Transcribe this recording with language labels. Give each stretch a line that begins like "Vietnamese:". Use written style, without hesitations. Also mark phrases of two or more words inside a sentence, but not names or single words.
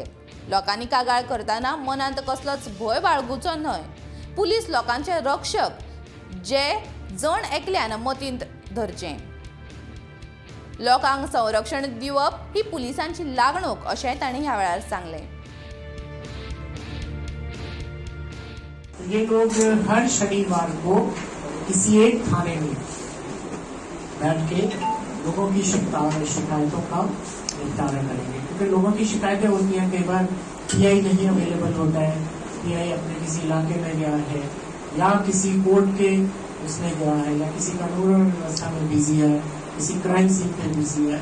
Konkani: लोकांनी कागाळ करतना मनांत कसलोच भंय बाळगुचो न्हय। पुलीस लोकांचे रक्षक जे जण एकल्यान मतींत धरचे। लोकांक संरक्षण दिवप ही पुलिसांची लागणूक अशें तांणी ह्या वेळार सांगले।
Hindi: ये लोग हर शनिवार को किसी एक थाने में बैठ के लोगों की शिकायतों का निपटारा करेंगे, क्योंकि लोगों की शिकायतें होती हैं। कई बार पीआई नहीं अवेलेबल होता है, पीआई अपने किसी इलाके में गया है या किसी कोर्ट के उसमें गया है या किसी कानून व्यवस्था में बिजी है, किसी
English: crime scene
Hindi: पे बिजी है।